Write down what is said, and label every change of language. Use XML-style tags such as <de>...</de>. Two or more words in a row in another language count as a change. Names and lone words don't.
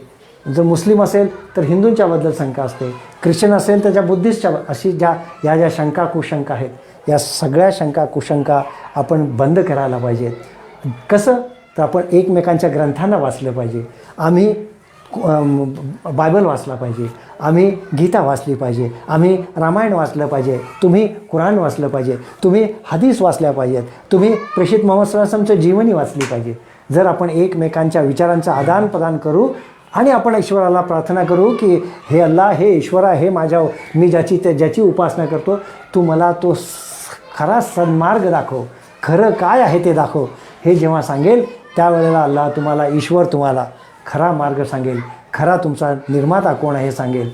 <mr>जर मुस्लिम असेल तर हिंदूंच्याबद्दल शंका असते, ख्रिश्चन असेल तर त्या बुद्धिस्टच्या, अशी ज्या शंका कुशंका आहेत, या सगळ्या शंका कुशंका आपण बंद करायला पाहिजेत. कसं? तर आपण एकमेकांच्या ग्रंथांना वाचलं पाहिजे. आम्ही बायबल वाचला पाहिजे, आम्ही गीता वाचली पाहिजे, आम्ही रामायण वाचलं पाहिजे, तुम्ही कुराण वाचलं पाहिजे, तुम्ही हदीस वाचल्या पाहिजेत, तुम्ही प्रेषित मोहम्मद</mr> <ar>صلى الله عليه وسلم</ar> <mr>जीवनी वाचली पाहिजे. जर आपण एकमेकांच्या विचारांचं आदानप्रदान करू आणि आपण ईश्वराला प्रार्थना करू की हे अल्लाह, हे ईश्वरा, हे मी ज्याची उपासना करतो, तू मला तो खरा सन्मार्ग दाखव, खरं काय आहे ते दाखव, हे जेव्हा सांगेल त्यावेळेला अल्लाह तुम्हाला, ईश्वर तुम्हाला खरा मार्ग सांगेल, खरा तुमचा निर्माता कोण आहे हे सांगेल.</mr>